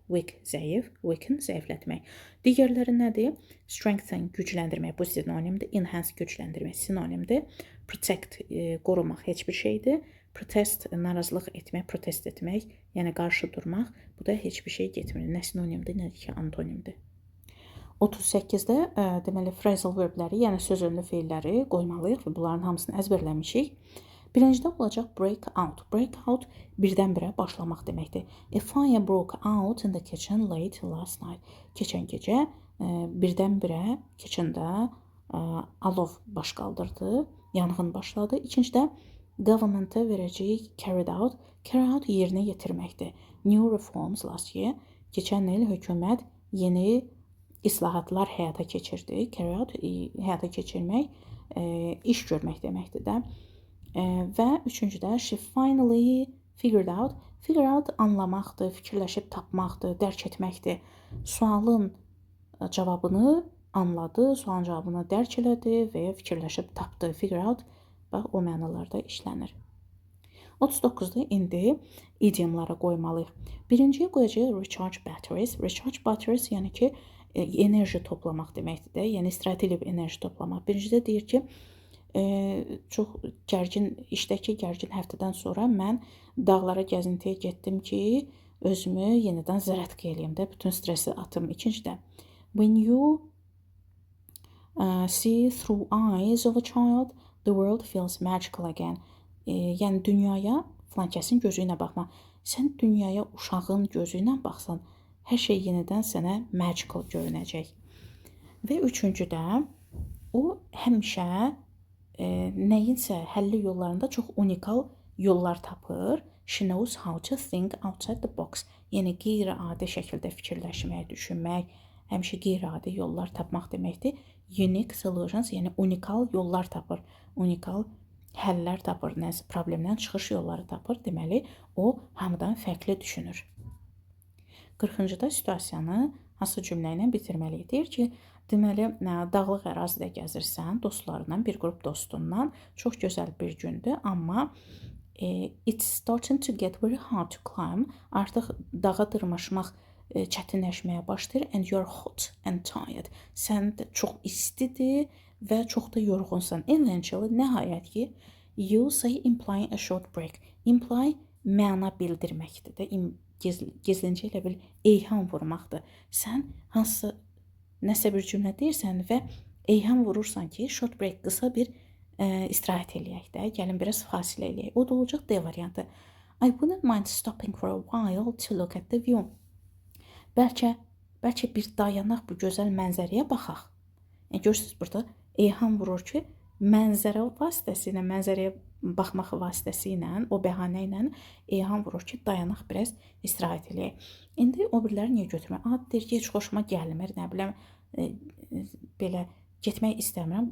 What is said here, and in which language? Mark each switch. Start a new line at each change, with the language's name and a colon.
Azerbaijani: Weak zəif, weaken zəiflətmək. Digərləri nədir? Strengthen gücləndirmək, bu sinonimdir. Enhance gücləndirmək sinonimdir. Protect qorumaq heç bir şeydir. Protest narazılıq etmək, protest etmək, yəni qarşı durmaq. Bu da heç bir şey getmir. Nə sinonimdir, nə ki antonimdir. 38-də deməli phrasal verbləri, yəni söz önlü feilləri qoymalıyıq və bunların hamısını əzbərləmişik. Birincidə olacaq break out. Break out birdən-birə başlamaq deməkdir.
English: A fire broke out in the kitchen late last night.
Azerbaijani: Keçən gecə birdən-birə kitchendə alov baş qaldırdı, yanğın başladı. İkincidə government-a verəcəyik carried out. Carry out yerinə yetirməkdir.
English: New reforms last year.
Azerbaijani: Keçən il hökumət yeni islahatlar həyata keçirdi. Carry out həyata keçirmək, iş görmək deməkdir də. Və üçüncüdə
English: she finally figured out.
Azerbaijani: Figure out anlamaqdır, fikirləşib tapmaqdır, dərk etməkdir. Sualın cavabını anladı, sualın cavabını dərk elədi və ya fikirləşib tapdı. Figure out bax, o mənalarda işlənir. 39-da indi idiomlara qoymalıyıq. Birinciyə qoyacağıq recharge batteries. Recharge batteries yəni ki, enerji toplamaq deməkdir də. Yəni istirahət edib enerji toplamaq. Birincidə deyir ki, çox gərgin, işdəki gərgin həftədən sonra mən dağlara gəzintiyə getdim ki, özümü yenidən zərətqə eləyim də, bütün stresi atım.
English: İkincidə, when you see through eyes of a child, the world feels magical again.
Azerbaijani: Yəni dünyaya filan kəsin gözü ilə baxma. Sən dünyaya uşağın gözü ilə baxsan, hər şey yenidən sənə magical görünəcək. Və üçüncüdə, o həmişə nəyinsə həlli yollarında çox unikal yollar tapır.
English: She knows how to think outside the box.
Azerbaijani: Yəni qeyri-adi şəkildə fikirləşmək, düşünmək, həmişə qeyri-adi yollar tapmaq deməkdir.
English: Unique solutions,
Azerbaijani: yəni unikal yollar tapır, unikal həllər tapır, nəsə problemdən çıxış yolları tapır. Deməli, o hamıdan fərqli düşünür. 40-cıda situasiyanı hansı cümlə ilə bitirməliyik? Deyir ki, deməli, dağlıq ərazidə gəzirsən, dostlarından, bir qrup dostundan, çox gözəl bir gündür, amma
English: it's starting to get very hard to climb.
Azerbaijani: Artıq dağa dırmaşmaq çətinləşməyə başlayır
English: and you're hot and tired.
Azerbaijani: Sən də çox istidir və çox da yorğunsan. Eventually, nəhayət ki,
English: you say implying a short break.
Azerbaijani: Imply məna bildirməkdir də, gizlincə elə bil eyham vurmaqdır. Sən hansı nəsə bir cümlə deyirsən və eyham vurursan ki,
English: short break
Azerbaijani: qısa bir istirahət eləyək də, gəlin biraz fasilə eləyək. O da olacaq D variantı.
English: I wouldn't mind stopping for a while to look at the view.
Azerbaijani: Bəlkə bir dayanaq bu gözəl mənzərəyə baxaq. Görürsünüz, burada eyham vurur ki, mənzərə vasitəsilə, mənzərəyə baxmaq vasitəsilə, o bəhanə ilə eyham vurur ki, dayanaq biraz istirahət eləyək. İndi o biriləri niyə götürmək? Deyir ki, heç xoşuma gəlmir, nə biləm, belə getmək istəmirəm.